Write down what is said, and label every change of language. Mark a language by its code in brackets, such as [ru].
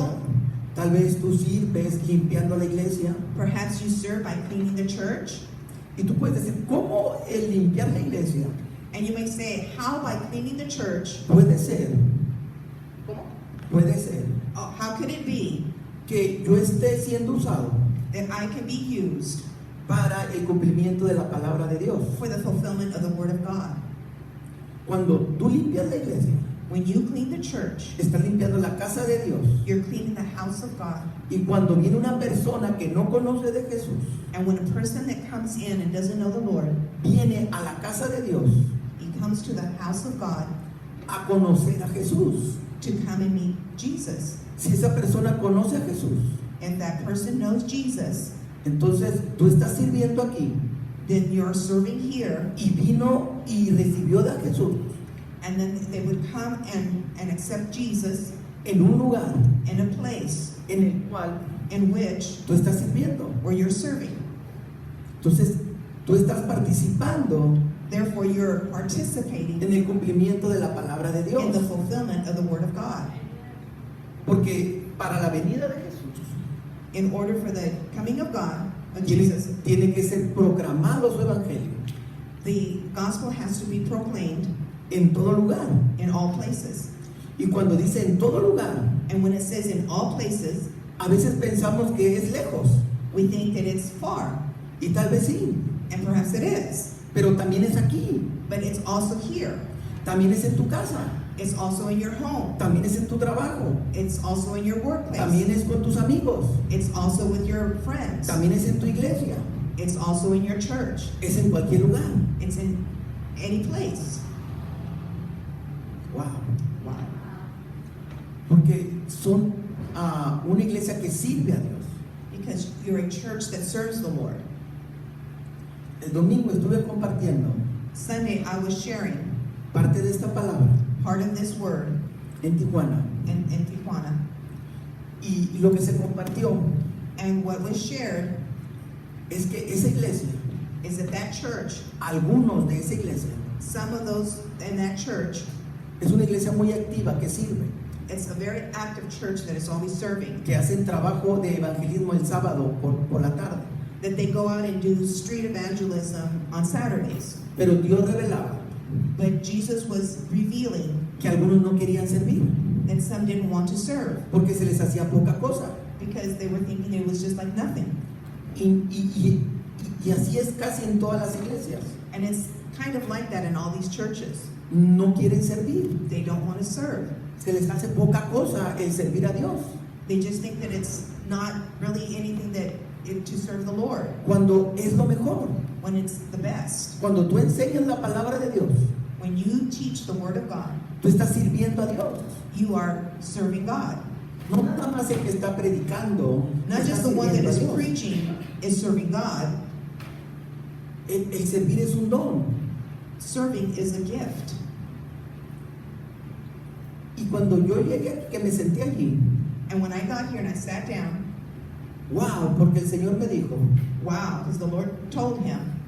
[es] la- tal vez tú sirves limpiando la iglesia. [en] Perhaps you serve by cleaning the church. [es] Y tú puedes decir, ¿cómo el limpiar la iglesia [en] And you may say, how by cleaning the church? [es] puede ser? Puede ser [en] Oh, how could it be [es] que yo esté siendo usado [en] that I can be used [es] para el cumplimiento de la palabra de Dios. [en] for the fulfillment of the word of God? [es] Cuando tú limpias la iglesia, [en] When you clean the church, [es] estás limpiando la casa de Dios. [en] you're cleaning the house of God. [es] Y cuando viene una persona que no conoce de Jesús, [en] And when a person that comes in and doesn't know the Lord, [es] viene a la casa de Dios [en] he comes to the house of God [es] a conocer a Jesús. [en] to come and meet Jesus. [es] Si esa persona conoce a Jesús, [en] If that person knows Jesus, [es] entonces tú estás sirviendo aquí [en] then you're serving here, [es] y vino y recibió de Jesús [en] and then they would come and accept Jesus [es] en un lugar [en] in a place [es] en el cual [en] in which [es] tú estás sirviendo. [en] where you're serving. [es] Entonces tú estás participando [en] Therefore, you're participating [es] en el cumplimiento de la palabra de Dios. [en] in the fulfillment of the word of God. [es] Porque para la venida de Jesús [en] In order for the coming of God, of [es] tiene, [en] Jesus, [es] tiene que ser proclamado su evangelio [en] the gospel has to be proclaimed [es] en todo lugar. [en] in all places. [es] Y cuando dice en todo lugar, [en] And when it says in all places, [es] a veces pensamos que es lejos, [en] we think that it's far, [es] y tal vez sí, [en] and perhaps it is, [es] pero también es aquí, [en] but it's also here. [es] también es en tu casa, [en] It's also in your home. [es] también es en tu trabajo, [en] It's also in your workplace. [es] también es con tus amigos, [en] It's also with your friends. [es] también es en tu iglesia, [en] It's also in your church. [es] es en cualquier lugar. [en] It's in any place. Wow. Wow. [es] Porque son una iglesia que sirve a Dios. [en] Because you're a church that serves the Lord. [es] El domingo estuve compartiendo [en] Sunday, I was sharing [es] parte de esta palabra [en] part of this word [es] en Tijuana, [en] in Tijuana. [es] y lo que se compartió [en] And what was shared [es] es que esa iglesia, [en] is that that church, [es] algunos de esa iglesia, [en] some of those in that church, [es] es una iglesia muy activa que sirve, [en] it's a very active church that is always serving. [es] que hacen trabajo de evangelismo el sábado por la tarde. [en] That they go out and do street evangelism on Saturdays. [es] Pero Dios revelaba [en] But Jesus was revealing [es] que algunos no querían servir [en] that some didn't want to serve [es] porque se les hacía poca cosa. [en] because they were thinking it was just like nothing. [es] Y así es casi en todas las iglesias. [en] And it's kind of like that in all these churches. [es] No quieren servir. [en] They don't want to serve. [es] Se les hace poca cosa el servir a Dios. [en] They just think that it's not really anything to serve the Lord [es] Cuando es lo mejor. [en] when it's the best. [es] Cuando tú enseñas la palabra de Dios, [en] When you teach the Word of God, [es] tú estás sirviendo a Dios. [en] you are serving God. [es] No nada más el que está predicando. [en] Not [es] está [en] just the one that [es] sirviendo a [en] is [es] Dios. [en] preaching is serving God. [es] El servir es un don. [en] Serving is a gift. [es] Y cuando yo llegué, que me senté allí, [en] And when I got here and I sat down, [es] wow, porque el Señor me dijo, [en] wow, because the Lord told him,